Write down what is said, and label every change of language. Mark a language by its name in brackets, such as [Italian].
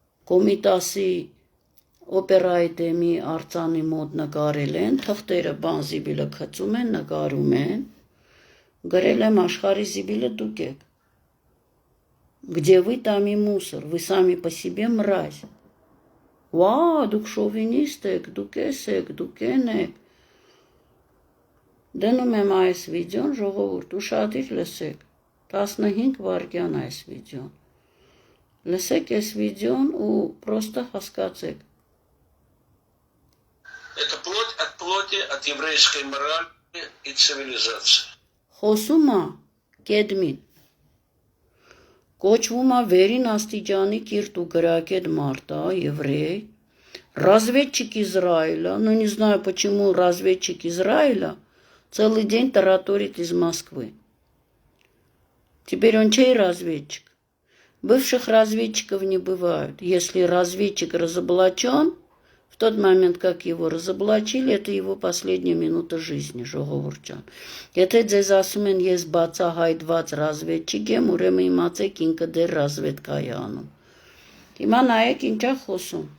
[Armenian] Կոմիտասի օպերայի դեմի արձանի մոտ նկարել են, թղթերը բան զիբիլը խծում են, նկարում են, գրել եմ աշխարհի զիբիլը դուք եք։ [Russian] Где вы, там и мусор, вы сами по себе мразь։ [Armenian] Վա, դուք շովինիստ եք, դուք եք, դուք եք։ Դնում եմ այս վիդեոն, ժողովուրդ, ուշադիր լսեք, 15 վայրկյան այս վիդեոն։ Լսեք այս վիդեոն ու պրոստը հասկացեք։ [Russian] Это плоть от плоти, от еврейской морали и цивилизации. [Armenian] Խոսում է կեդմին։ Կոչվում է վերին աստիճանի կիրթ ու գրակետ Մարта, [Russian] еврей, разведчик Израиля, ну не знаю, почему разведчик Израиля целый день тараторит из Москвы. Теперь он чей разведчик? Бывших разведчиков не бывают. Если разведчик разоблачен, в тот момент, как его разоблачили, это его последняя минута жизни, [Armenian] ժողովուրդ։ Եթե ձեզ ասում են ես բացահայտված разведчик եմ, ուրեմն իմացեք ինքը դեռ разведկայի անում։ Հիմա նայեք ինչա խոսում։